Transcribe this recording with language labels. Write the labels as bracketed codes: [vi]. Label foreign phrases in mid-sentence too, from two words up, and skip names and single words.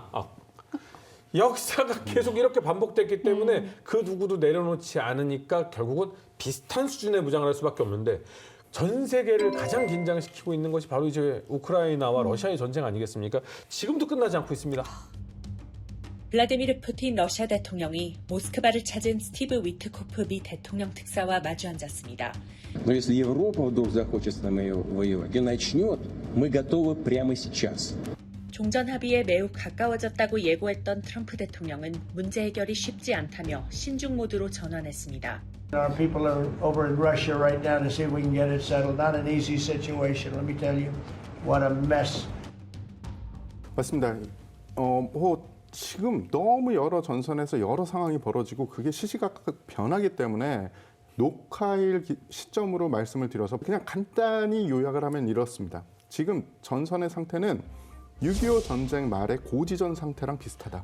[ko] 역사가 계속 이렇게 반복됐기 때문에 그 누구도 내려놓지 않으니까 결국은 비슷한 수준의 무장을 할 수밖에 없는데 전 세계를 가장 긴장시키고 있는 것이 바로 이제 우크라이나와 러시아의 전쟁 아니겠습니까? 지금도 끝나지 않고 있습니다. 블라디미르 푸틴 러시아 대통령이 모스크바를 찾은 스티브 위트코프 미 대통령 특사와 마주 앉았습니다. [ru] Но если Европа вдруг захочет с нами воевать и начнет, мы готовы прямо сейчас. [ko] 종전 합의에 매우 가까워졌다고 예고했던 트럼프 대통령은 문제 해결이 쉽지 않다며 신중 모드로 전환했습니다. [en] Our people are over in Russia right now to see if we can get it settled. Not an easy situation, let me tell you. What a mess. [ko] 맞습니다. 지금 너무 여러 전선에서 여러 상황이 벌어지고 그게 시시각각 변하기 때문에 녹화일 시점으로 말씀을 드려서 그냥 간단히 요약을 하면 이렇습니다. 지금 전선의 상태는 6.25 전쟁 말의 고지전 상태랑 비슷하다.